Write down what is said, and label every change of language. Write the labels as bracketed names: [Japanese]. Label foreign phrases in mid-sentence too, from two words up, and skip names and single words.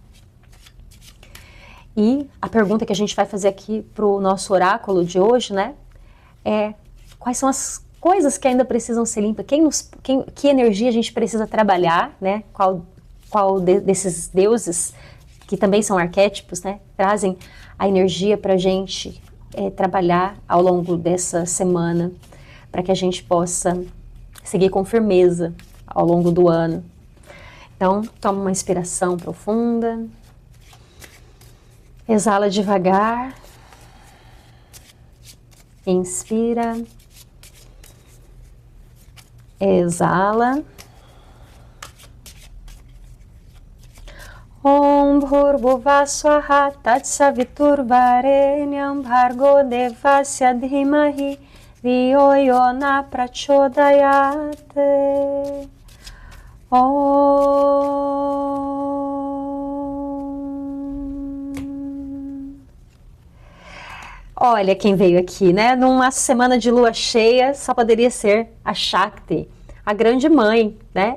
[Portuguese] E a pergunta que a gente vai fazer aqui para o nosso oráculo de hoje, né, é quais são as coisas que ainda precisam ser limpas, que energia a gente precisa trabalhar, né, qual desses deuses, que também são arquétipos, né, trazem a energia para a gente trabalhar ao longo dessa semana, para que a gente possa seguir com firmeza ao longo do ano. Então, toma uma inspiração profunda, exala devagar, inspira, exala. [Sanskrit] Om Bhurvuvah Swaha Tatsaviturvarenyam Bhargo Devasya Dhimahi Dhiyo Yona Prachodayate. [Portuguese] Olha quem veio aqui, né? Numa semana de lua cheia, só poderia ser a Shakti, a grande mãe, né?